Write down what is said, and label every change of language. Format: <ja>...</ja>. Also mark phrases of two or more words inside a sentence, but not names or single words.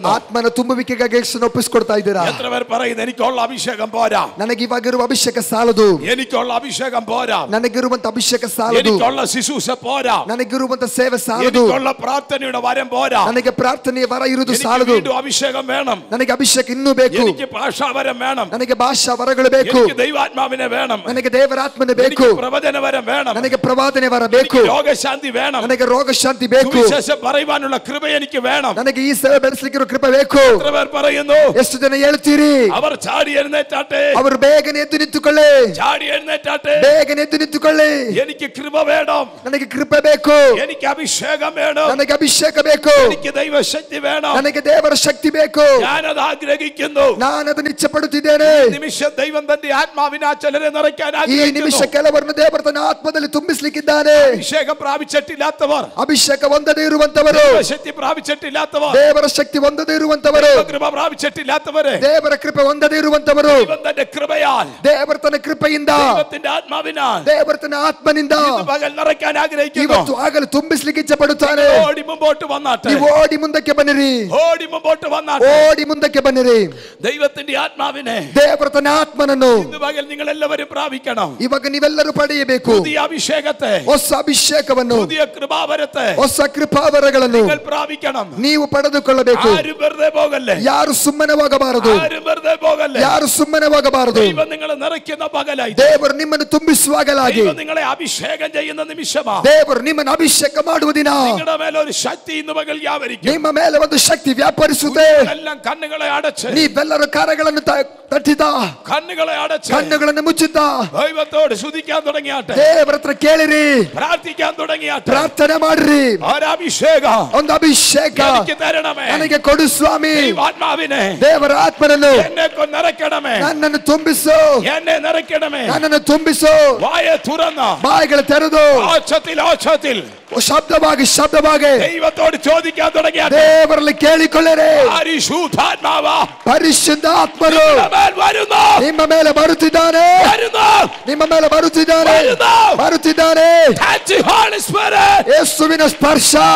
<kn>ಆತ್ಮನ ತುಂಬುವಿಕೆಗಾಗಿ ಒಪ್ಪಿಸಿಕೊಡ್ತಾ ಇದ್ದೀರಾ?</kn> <ml>എത്ര പേർ പറയുന്നു എനിക്കുള്ള അഭിഷേകം പോരാ,</ml> <kn>ನನಗಿವಾಗಿರುವ ಅಭಿಷೇಕ ಸಾಲದು,</kn> <ml>എനിക്കുള്ള ಅಭಿಷೇകം പോരാ,</ml> <kn>ನನಗಿರುವಂತ ಅಭಿಷೇಕ ಸಾಲದು,</kn> <ml>എനിക്കുള്ള ശുശ്രൂഷ പോരാ,</ml> <kn>ನನಗಿರುವಂತ ಸೇವೆ ಸಾಲದು,</kn> <ml>എനിക്കുള്ള പ്രാർത്ഥനയുടെ വരം പോരാ,</ml> <kn>ನನಗೆ ಪ್ರಾರ್ಥನೆಯ ವರ ಇರುವುದು</kn> <ml>എനിക്ക്</ml> <kn>ಸಾಲದು,</kn> <ml>വീണ്ടും അഭിഷേകം വേണം,</ml> <kn>ನನಗೆ ಅಭಿಷೇಕ ಇನ್ನೂ ಬೇಕು,</kn> <ml>എനിക്ക് ഭാഷാവരം വേണം,</ml> <kn>ನನಗೆ ಭಾಷಾ ವರಗಳು ಬೇಕು,</kn> <ml>എനിക്ക് ദൈവാത്മാവിനെ വേണം,</ml> <kn>ನನಗೆ ದೇವರಾತ್ಮನೆ ಬೇಕು,</kn> <ml>എനിക്ക് പ്രവചന വരം വേണം,</ml> <kn>ನನಗೆ ಪ್ರವಾದನೆ ವರ ಬೇಕು,</kn> <ml>എനിക്ക് രോഗശാന്തി വേണം,</ml> <kn>ನನಗೆ ರೋಗ ಶಾಂತಿ ಬೇಕು,</kn> <ml>സുവിശേഷം പറയുവാനുള്ള കൃപ എനിക്ക് വേണം.</ml> <kn>ನನಗೆ ಈ ಸೇವೆ ಬೆಳೆಸಲಿಕ್ಕೆ ಕೃಪೆ ಬೇಕು.</kn> <ml>എത്ര പേർ പറയുന്നു?</ml> <kn>ಎಷ್ಟು ಜನ ಹೇಳ್ತೀರಿ?</kn> <ml>അവർ ചാടി എഴുന്നേറ്റാട്ടെ,</ml> <kn>ಅವರು ಬೇಗನೆ ಎದ್ದು ನಿಂತುಕೊಳ್ಳಿ,</kn> <ml>ചാടി എഴുന്നേറ്റാട്ടെ.</ml> <kn>ಬೇಗನೆ ಎದ್ದು ನಿಂತುಕೊಳ್ಳಿ.</kn> <ml>എനിക്ക് കൃപ വേണം,</ml> <kn>ನನಗೆ ಕೃಪೆ ಬೇಕು,</kn> <ml>എനിക്ക് അഭിഷേകം വേണം,</ml> <kn>ನನಗೆ ಅಭಿಷೇಕ ಬೇಕು,</kn> <ml>എനിക്ക് ദൈവശക്തി വേണം,</ml> <kn>ನನಗೆ ದೇವರ ಶಕ್ತಿ ಬೇಕು.</kn> <ml>ഞാനത് ആഗ്രഹിക്കുന്നു.</ml> <kn>ನಾನು ಅದನ್ನು ಇಚ್ಛೆಪಡುತ್ತಿದ್ದೇನೆ.</kn> <ml>നിമിഷം ദൈവം തന്റെ ആത്മാവിനാ ചിലരെ നിറയ്ക്കാൻ</ml> <kn>ಈ ನಿಮಿಷ</kn> <ml>ആഗ്രഹിക്കുന്നു.</ml> <kn>ಕೆಲವರನ್ನು ದೇವರು ತನ್ನ ಆತ್ಮದಲ್ಲಿ ತುಂಬಿಸಲಿಕ್ಕಿದ್ದಾನೆ.</kn> <ml>അഭിഷേകം പ്രാപിച്ചിട്ടില്ലാത്തവർ,</ml> <kn>ಅಭಿಷೇಕ ಹೊಂದದೇ ಇರುವಂತವರು,</kn> <ml>ശക്തി പ്രാപിച്ചിട്ടില്ലാത്തവർ,</ml> <kn>ದೇವರ ಶಕ್ತಿ ಹೊಂದದೇ ಇರುವಂತವರು,</kn> <ml>കൃപ പ്രാപിച്ചിട്ടില്ലാത്തവരെ,</ml> <kn>ದೇವರ ಕೃಪೆ ಹೊಂದದೇ ಇರುವಂತವರು,</kn> <ml>ദൈവം തന്റെ കൃപയാൽ,</ml> <kn>ದೇವರ ತನ್ನ ಕೃಪೆಯಿಂದ,</kn> <ml>ദൈവത്തിന്റെ ആത്മാവിനാൽ</ml> <kn>ದೇವರ ತನ್ನ ಆತ್ಮನಿಂದ</kn> <ml>ഇന്ന് പകൽ നിറയ്ക്കാൻ ആഗ്രഹിക്കുന്നു.</ml> <kn>ಇವತ್ತು ಆಗಲು ತುಂಬಿಸಲಿಕ್ಕೆ ಇಚ್ಛೆಪಡುತ್ತಾನೆ.</kn> <ml>ഓടി മുമ്പോട്ട് വന്നാട്ടെ,</ml> <kn>ನೀವು ಓಡಿ ಮುಂದಕ್ಕೆ ಬನ್ನಿರಿ,</kn> <ml>ഓടി മുമ്പോട്ട് വന്നാട്ടെ.</ml> <kn>ಓಡಿ ಮುಂದಕ್ಕೆ ಬನ್ನಿರಿ.</kn> <ml>ദൈവത്തിന്റെ ആത്മാവിനെ</ml> <kn>ದೇವರ ತನ್ನ ಆತ್ಮನನ್ನು</kn> <ml>ഇന്ന് പകൽ നിങ്ങൾ എല്ലാവരും പ്രാപിക്കണം.</ml> <kn>ಇವಾಗ ನೀವೆಲ್ಲರೂ ಪಡೆಯಬೇಕು.</kn> <ml>പുതിയ അഭിഷേകത്തെ,</ml> <kn>ಹೊಸ ಅಭಿಷೇಕವನ್ನು,</kn> <ml>പുതിയ കൃപാവരത്തെ,</ml> <kn>ಹೊಸ ಕೃಪಾವರಗಳನ್ನು ಪಡೆದುಕೊಳ್ಳುವನು.</kn> <ml>നിങ്ങൾ പ്രാപിക്കണം.</ml> <kn>ನೀವು ಪಡೆದುಕೊಳ್ಳಬೇಕು.</kn> <ml>ആരും വെറുതെ പോകല്ലേ.</ml> <kn>ಯಾರು ಸುಮ್ಮನೆ ಹೋಗಬಾರದು.</kn> <ml>ആരും വെറുതെ പോകല്ലേ.</ml> <kn>ಯಾರು ಸುಮ್ಮನೆ ಹೋಗಬಾರದು.</kn> <ml>ദൈവം നിങ്ങളെ നിറയ്ക്കുന്ന പകലായി.</ml> <kn>ದೇವರು ನಿಮ್ಮನ್ನು ತುಂಬಿಸುವಾಗಲಾಗಿ.</kn> <ml>ദൈവം നിങ്ങളെ അഭിഷേകം ചെയ്യുന്ന നിമിഷമാണ്.</ml> <kn>ದೇವರು ನಿಮ್ಮನ್ನು ಅಭಿಷೇಕ ಮಾಡುವ ದಿನ.</kn> <ml>നിങ്ങളുടെ മേലെ ഒരു ശക്തി ഇന്ന് പകൽ വ്യാപരിക്കും.</ml> <kn>ನಿಮ್ಮ ಮೇಲೆ ಒಂದು ಶಕ್ತಿ ವ್ಯಾಪರಿಸುತ್ತೆ.</kn> <ml>എല്ലാം കണ്ണുകളെ അടച്ച്</ml> <kn>ನೀವೆಲ್ಲರೂ ಕರಗಳನ್ನು ತಟ್ಟಿದ,</kn> <ml>കണ്ണുകളെ അടച്ച്</ml> <kn>ಕಣ್ಣುಗಳನ್ನು ಮುಚ್ಚಿದ್ದ</kn> <ml>ദൈവത്തോട് സ്തുതിക്കാൻ തുടങ്ങിയാട്ടെ.</ml> <kn>ದೇವರ ಹತ್ರ ಕೇಳಿರಿ,</kn> <ml>പ്രാർത്ഥിക്കാൻ തുടങ്ങിയാട്ടെ.</ml> <kn>ಪ್ರಾರ್ಥನೆ ಮಾಡ್ರಿ.</kn> <ml>ഒരഭിഷേകം</ml> <kn>ಒಂದು ಅಭಿಷೇಕ</kn> <ml>എനിക്ക് തരണമേ.</ml> <kn>ನನಗೆ ಕೊಡು ಸ್ವಾಮಿ.</kn> <ml>ദൈവാത്മാവിനെ</ml> <kn>ದೇವರ ಆತ್ಮನನ್ನು</kn> <ml>എന്നെ നിറയ്ക്കണമേ.</ml> <kn>ನನ್ನನ್ನು ತುಂಬಿಸು.</kn> <ml>എന്നെ നിറയ്ക്കണമേ.</ml> <kn>ನನ್ನನ್ನು ತುಂಬಿಸು.</kn> <ml>വായ തുറന്ന</ml> <kn>ಬಾಯಿಗಳು ತೆರೆದು</kn> <ml>ആച്ചത്തിൽ</ml> <kn>ಶಬ್ದವಾಗಿ</kn> <ml>ദൈവത്തോട് ചോദിക്കാൻ തുടങ്ങിയാട്ടെ.</ml> <kn>ದೇವರಲ್ಲಿ ಕೇಳಿಕೊಳ್ಳಿರಿ.</kn> <ml>പരിശുദ്ധാത്മാವ</ml> <kn>ಪರಿಶುದ್ಧಾತ್ಮನು</kn> <ml>വരുന്നു.</ml> <kn>ನಿಮ್ಮ ಮೇಲೆ ಬರುತ್ತಿದ್ದಾನೆ. ನಿಮ್ಮ ಮೇಲೆ ಬರುತ್ತಿದ್ದಾನೆ. ಬರುತ್ತಿದ್ದಾನೆ. ಯೇಸುವಿನ ಸ್ಪರ್ಶ.</kn>